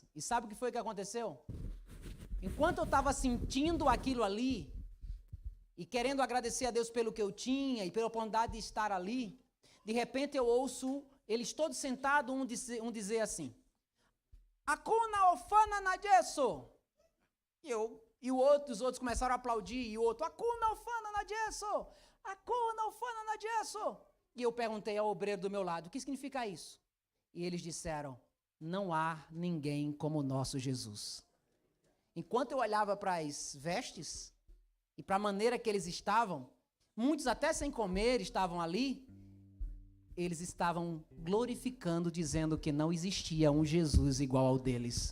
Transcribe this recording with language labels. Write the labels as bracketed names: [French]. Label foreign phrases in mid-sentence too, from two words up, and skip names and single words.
[Portuguese] E sabe o que foi que aconteceu? Enquanto eu estava sentindo aquilo ali, e querendo agradecer a Deus pelo que eu tinha, e pela oportunidade de estar ali, de repente eu ouço eles todos sentados, um dizer assim, [Swahili] Hakuna ofana na Jesu. [Portuguese] Os outros começaram a aplaudir, e o outro, [Swahili] Hakuna ofana na Jesu. Hakuna ofana na Jesu. [Portuguese] E eu perguntei ao obreiro do meu lado, o que significa isso? E eles disseram, não há ninguém como o nosso Jesus. Enquanto eu olhava para as vestes e para a maneira que eles estavam, muitos até sem comer estavam ali, eles estavam glorificando, dizendo que não existia um Jesus igual ao deles.